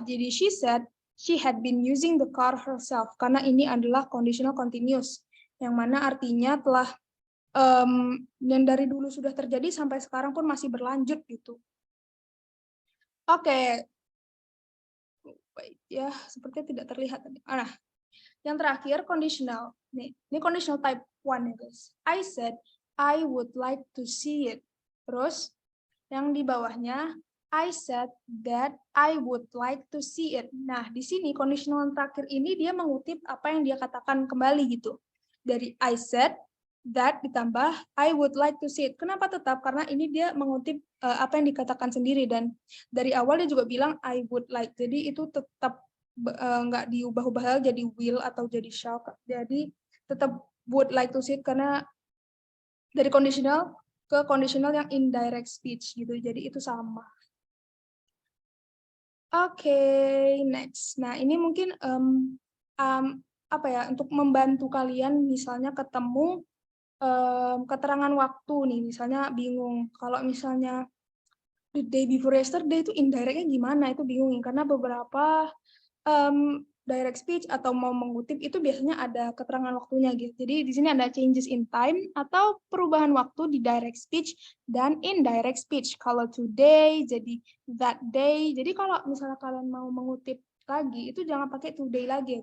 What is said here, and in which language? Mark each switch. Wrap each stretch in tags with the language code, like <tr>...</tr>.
<id>Jadi</id> <en>she said she had been using the car herself,</en> <id>karena ini adalah conditional continuous, yang mana artinya telah yang dari dulu sudah terjadi sampai sekarang pun masih berlanjut gitu. Oke. Baik, ya sepertinya tidak terlihat tadi. Nah, yang terakhir conditional. Ini conditional type 1 ya guys.</id> <en>I said I would like to see it.</en> <id>Terus yang di bawahnya</id> <en>I said that I would like to see it.</en> <id>Nah, di sini conditional yang terakhir ini dia mengutip apa yang dia katakan kembali gitu.</id> <en>Dari I said that</en> <id>ditambah</id> <en>I would like to see it.</en> <id>Kenapa tetap? Karena ini dia mengutip apa yang dikatakan sendiri, dan dari awal dia juga bilang</id> <en>I would like.</en> <id>Jadi itu tetap nggak diubah-ubah jadi will atau jadi shall. Jadi tetap would like to see it karena dari conditional ke conditional yang indirect speech gitu. Jadi itu sama. Oke, next. Nah, ini mungkin apa ya, untuk membantu kalian misalnya ketemu keterangan waktu nih, misalnya bingung kalau misalnya</id> <en>the day before yesterday</en> <id>itu indirectnya gimana, itu bingung karena beberapa direct speech atau mau mengutip itu biasanya ada keterangan waktunya gitu. Jadi di sini ada changes in time atau perubahan waktu di direct speech dan indirect speech. Kalau today jadi that day. Jadi kalau misalnya kalian mau mengutip lagi itu jangan pakai today lagi ya.</id>